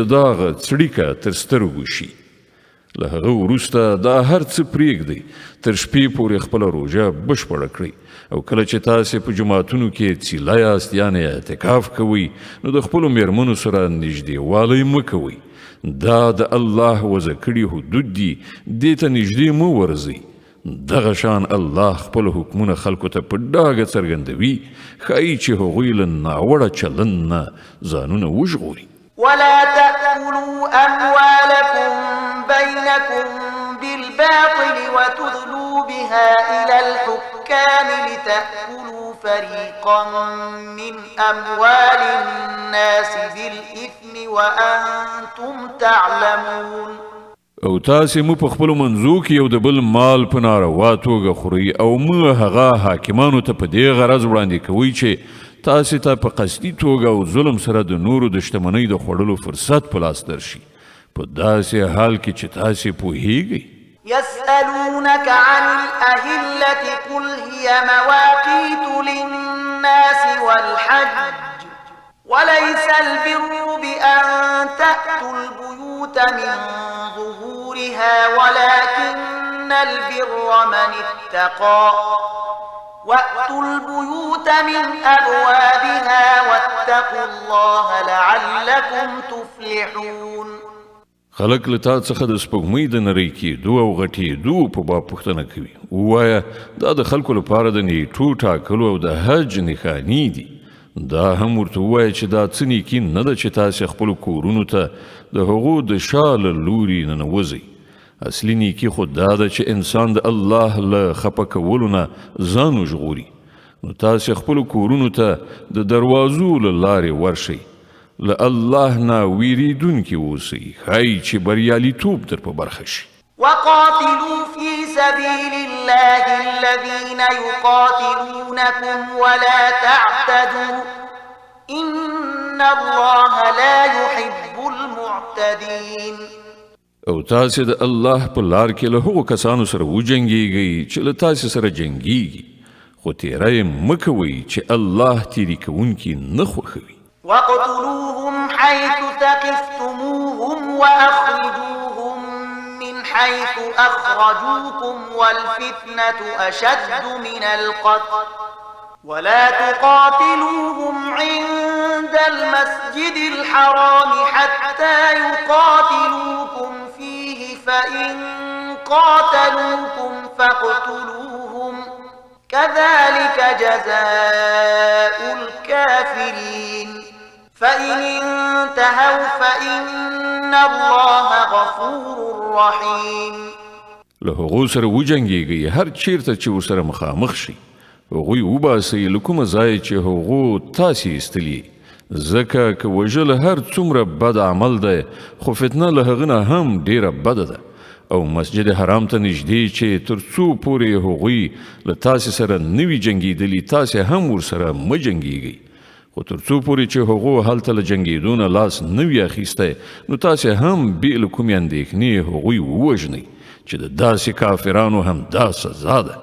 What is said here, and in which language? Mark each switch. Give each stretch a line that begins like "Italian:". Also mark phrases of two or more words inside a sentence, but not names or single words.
Pashto: داغه څړیکه تر سترګو شي له هغه وروسته دا هر څه پرېږدئ تر شپې پورې خپله روژه بشپړه کړئ او کله چې تاسې په جماعتونو کې څیله یاست یعنې اعتکاف کوئ نو د خپلو میرمنو سره نږدېوالی مه کوئ دا د الله وضع کړي حدود دي دې ته نږدې مه ورځئ دغه شان الله خپل حکمونه خلکو ته په ډاګه څرګندوي ښایي چې هغوی له ناوړه چلند نه ځانونه وژغوري
Arabic: ولا تأكلوا أموالكم بينكم بالباطل وتدلوا بها إلى الحكام لتأكلوا فريقا من أموال الناس بالإثم وأنتم تعلمون.
Pashto: او تاسې مو په خپلو منځو کې یو د بل مال په ناروا توګه خورئ او مو هغه حاکمانو ته په دې غرض وړاندې کوئ چې تاسې ته په قصدي توګه او ظلم سره د نورو د شتمنۍ د خوړلو فرصت په لاس درشي په داسې حال کې چې تاسې پوهیږئ.
Arabic: يسألونك عن الأهلة قل هي مواقيت للناس والحج وليس البر بأن تأتوا البيوت من ظهورها ولكن البر من اتقى وأتوا البيوت من أبوابها واتقوا الله لعلكم تفلحون.
Pashto: خلق له تا څخه د سپوږمۍ د نری کېدو او غټېدو په باب پوښتنه کوي. ووایه دا د خلکو لپاره د نیټو ټاکلو او د حج نښانې دي. دا هم ورته ووایه چې دا څه نیکي نه ده چې تاسې خپلو کورونو ته د هغو د شا له لوري ننوځئ. اصلي نیکي خو دا ده چې انسان د الله له خفه کولو نه ځان وژغوري. نو تاسې خپلو کورونو ته د دروازو له لارې ورشئ. له الله نه ویریدونکي اوسئ ښایي چې بریالیتوب در په برخه شي.
Arabic: وقاتلوا في سبيل الله الذين يقاتلونكم ولا تعتدوا إن الله لا يحب المعتدين.
Pashto: او تاسې د الله په لار کې له هغو کسانو سره وجنګیږئ چې له تاسې سره جنګیږي خو تیری مه کوئ چې الله تیری کوونکي نه خوښوي.
Arabic: واقتلوهم حيث ثقفتموهم وأخرجوهم من حيث أخرجوكم والفتنة أشد من القتل ولا تقاتلوهم عند المسجد الحرام حتى يقاتلوكم فيه فإن قاتلوكم فاقتلوهم كذلك جزاء الكافرين فإن انتهوا فإن الله غفور رحيم.
Pashto: له هغو سره وجنګیږئ هر چیرته چې ورسره مخامخ شي هغوی وباسئ له کومه ځایه چې هغو تاسې ایستلي ځکه که وژل هر څومره بد عمل دی خو فتنه له هغه نه هم ډیره بده ده او مسجد حرام ته نږدې چې تر څو پورې هغوی له تاسې سره نه وي جنګېدلي تاسې هم ورسره مه جنګیږئ خو تر څو پورې چې هغو هلته له جنګېدو نه لاس نه وي اخیستی نو تاسې هم بې له کومې اندېښنې هغوی ووژنئ چې د داسې کافرانو هم دا سزا ده.